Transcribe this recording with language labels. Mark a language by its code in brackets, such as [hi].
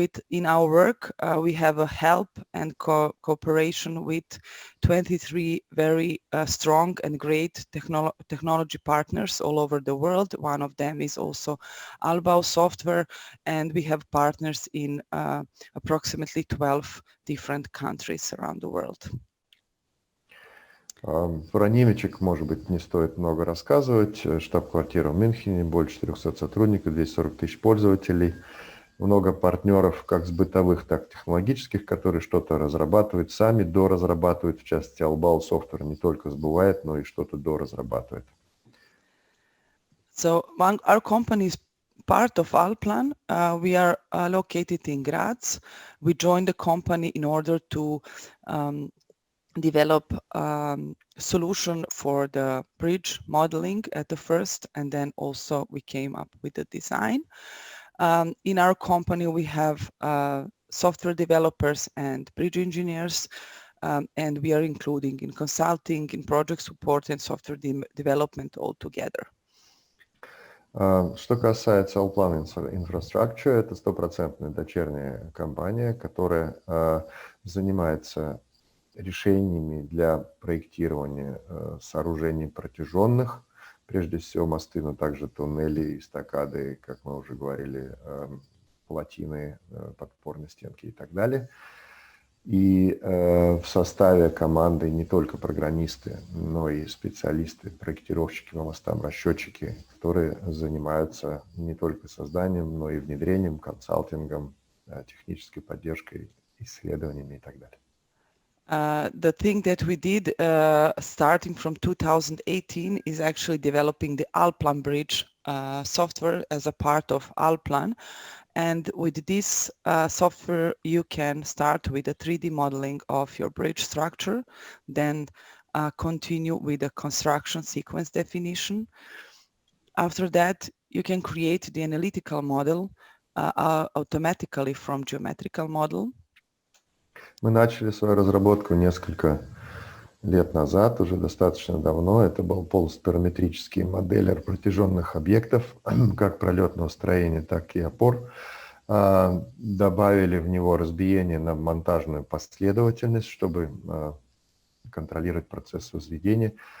[en] In our work, we have a help and cooperation with 23 very strong and great technology partners all over the world. One of them is also Albau Software, and we have partners in approximately 12 different countries around the world. [ru] Про Nemetschek, может быть, не стоит много рассказывать. Штаб-квартира в Мюнхене, больше 400 сотрудников, 240 тысяч пользователей. Много партнеров, как с бытовых, так и технологических, которые что-то разрабатывают, сами доразрабатывают. В частности, Albau Software не только сбывает, но и что-то доразрабатывает. [en] So our company is part of Allplan. We are located in Graz. We joined the company in order to develop solution for the bridge modeling at the first, and then also we came up with the design. In our company, we have software developers and bridge engineers, and we are including in consulting, in project support and software development all together. [ru] Что касается Allplan Infrastructure, это стопроцентная дочерняя компания, которая занимается решениями для проектирования сооружений протяженных, прежде всего мосты, но также туннели, эстакады, как мы уже говорили, плотины, подпорные стенки и так далее. И в составе команды не только программисты, но и специалисты, проектировщики по мостам, расчетчики, которые занимаются не только созданием, но и внедрением, консалтингом, технической поддержкой, исследованиями и так далее. [en] The thing that we did starting from 2018 is actually developing the Allplan Bridge software as a part of Allplan. And with this software, you can start with a 3D modeling of your bridge structure, then continue with the construction sequence definition. After that, you can create the analytical model automatically from geometrical model. [ru] Мы начали свою разработку несколько лет назад, уже достаточно давно. Это был полупараметрический моделлер протяженных объектов, как пролетного строения, так и опор. Добавили в него разбиение на монтажную последовательность, чтобы контролировать процесс возведения.